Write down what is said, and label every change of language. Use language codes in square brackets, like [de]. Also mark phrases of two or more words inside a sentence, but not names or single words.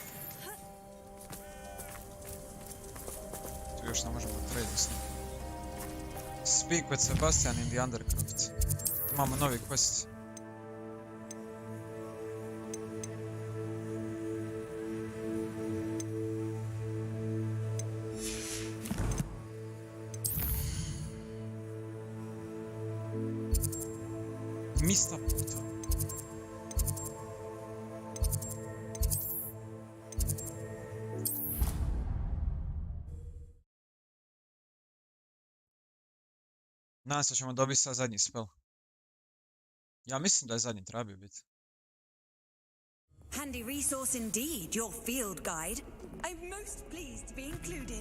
[hr] Tu još ne možemo trade s njim. [en] Speak with Sebastian in the Undercroft. [hr] Imamo novi quest. Mista puta. Nadam se ćemo dobiti sad zadnji spell. Ja mislim da je zadnji trebao biti. [en] Handy resource indeed, your field guide. I'm most pleased to be included.